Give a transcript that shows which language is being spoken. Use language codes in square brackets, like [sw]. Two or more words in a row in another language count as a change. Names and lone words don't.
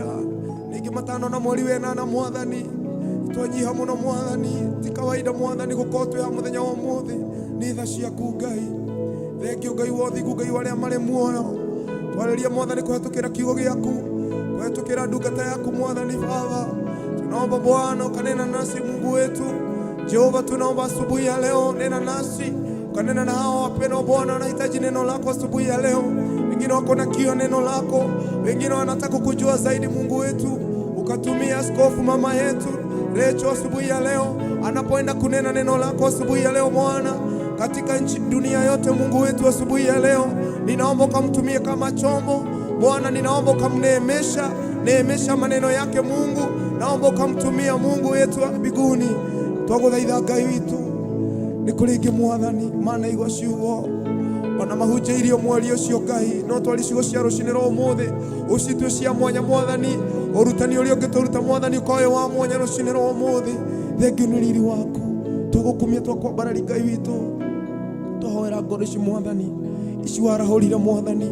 [ki] Ningĩ matano na mweri wenana Mwathani, twanyiha mũno Mwathani. Ti kawaida Mwathani gũkorwo twĩ ha mũthenya wa ũmũthĩ, nĩ tha ciaku Ngai. Thengiũ Ngai wa ũthingu, Ngai wa arĩa marĩ muoyo, twarĩria Mwathani kũhetũkĩra kiugo gĩaku, kũhetũkĩra ndungata yaku Mwathani Baba. [sw] Tunaomba Bwana ukanena nasi Mungu wetu. Jehova, tunaomba asubuhi ya leo, nena nasi, ukanena na hao wapendwa Bwana wanahitaji neno lako asubuhi ya leo. Wengine wako na kiu ya neno lako, wengine wanataka kujua zaidi Mungu wetu. Ukatumia askofu mama yetu Recho asubuhi ya leo, anapoenda kunena neno lako asubuhi ya leo Bwana, katika nchi dunia yote Mungu wetu asubuhi ya leo, ninaomba ukamtumie kama chombo Bwana, ninaomba ukamneemesha maneno yake Mungu, naomba ukamtumia Mungu wetu wa mbinguni. [ki] Twagũthaitha Ngai witũ, nĩ kũrĩ ingĩ Mwathani manaigua ciugo, ona mahunjĩirio mweri ũcio Ngai, no twari ciugo cia rũcinĩ rwa ũmũthĩ ũcitue cia mwanya Mwathani. Ũrutani ũrĩa ũngĩtũruta Mwathani ũkoe wa mwanya rũcinĩ rwa ũmũthĩ. Thengiũ nĩ riri waku, twagũkumia twakwambararia Ngai witũ, twahoera ngoro ici Mwathani, ici warahũrire Mwathani.